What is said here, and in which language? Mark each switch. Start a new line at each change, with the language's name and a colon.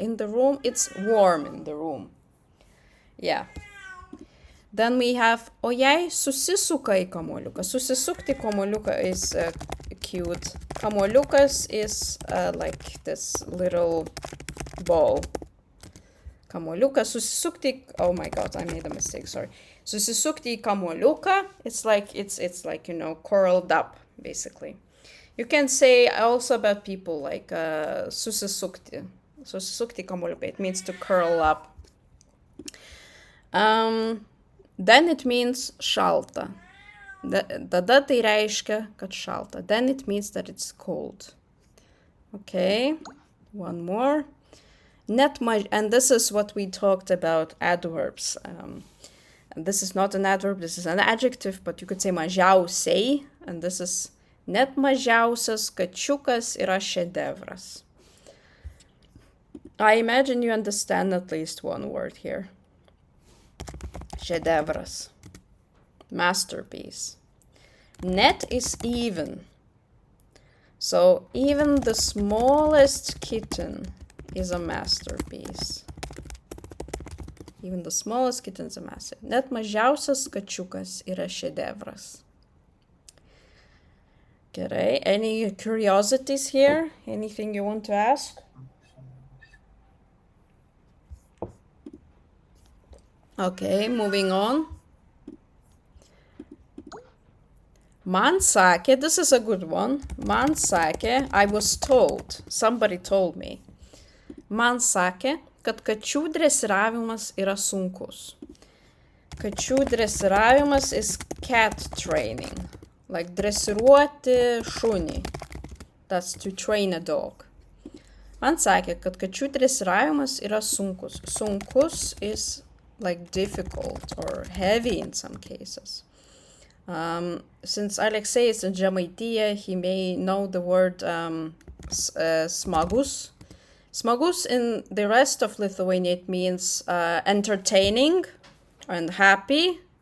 English: In the room, it's warm in the room. Yeah. Then we have,
Lithuanian: o jei susisuka į kamuoliuką. Susisukti kamuoliuką
English: is cute. Kamuoliukas is like this little ball. Kamuoliukas, susisukti, oh my god, I made a mistake, sorry.
Lithuanian: Susisukti į kamuoliuką,
English: it's like, you know, curled up, basically. You can say also about people like susisukti.
Lithuanian: Susisukti kamuoliuką,
English: it means to curl up. Then it means šalta.
Lithuanian: Tada tai reiškia, kad šalta.
English: Then it means that it's cold. Okay, one more. And this is what we talked about, adverbs. And this is not an adverb, this is an adjective, but you could say mažiausiai, and this is
Lithuanian: net mažiausias kačiukas yra šedevras.
English: I imagine you understand at least one word here. Šedevras. Masterpiece. Net is even. So even the smallest kitten is a masterpiece. Even the smallest kitten is a masterpiece.
Lithuanian: Net mažiausias kačiukas yra šedevras.
English: Gerai, any curiosities here? Anything you want to ask? Okay, moving on.
Lithuanian: Man sakė,
English: this is a good one. Man sakė, I was told, somebody told me.
Lithuanian: Man sakė, kad kačių dresiravimas yra sunkus. Kačių dresiravimas
English: is cat training. Like
Lithuanian: dresiruoti šunį.
English: That's to train a dog.
Lithuanian: Man sakė, kad kačių dresiravimas yra sunkus.
English: Sunkus is like difficult or heavy in some cases. Since Alexei is in Žemaitija, he may know the word smagus. Smagus in the rest of Lithuania, it means entertaining and happy.